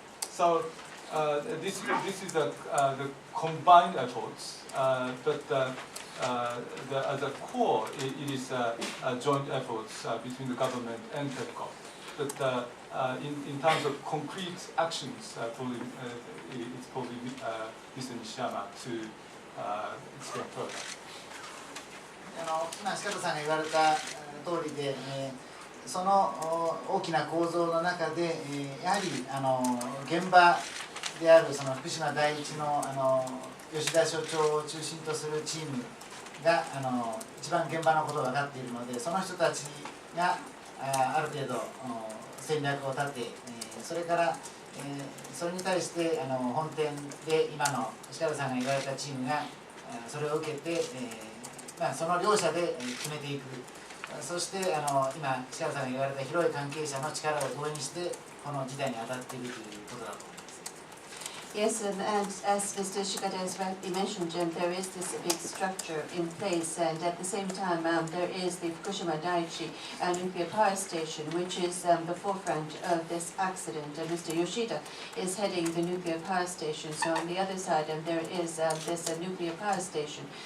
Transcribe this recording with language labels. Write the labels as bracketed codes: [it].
[en] So this is the combined efforts, but at the core, it is joint efforts between the government and TEPCO. But in terms of concrete actions, it's probably Mr. Nishiyama to explain further. [ja] 今、鹿田さんが言われた通りで、その大きな構造の中で、やはり現場であるその福島第一の吉田所長を中心とするチームが一番現場のことを分かっているので、その人たちがある程度戦略を立て、それからそれに対して本店で今の鹿田さんが言われたチームがそれを受けて、その両者で決めていく。そして今鹿田さんが言われた広い関係者の力を動員してこの事態に当たっているということだと思います。 [en] Yes, and as Mr. Shikata has rightly mentioned, there is this big structure in place, and at the same time, there is the Fukushima Daiichi nuclear power station, which is the forefront of this accident. Mr. Yoshida is heading the nuclear power station, so on the other side, there is this nuclear power station.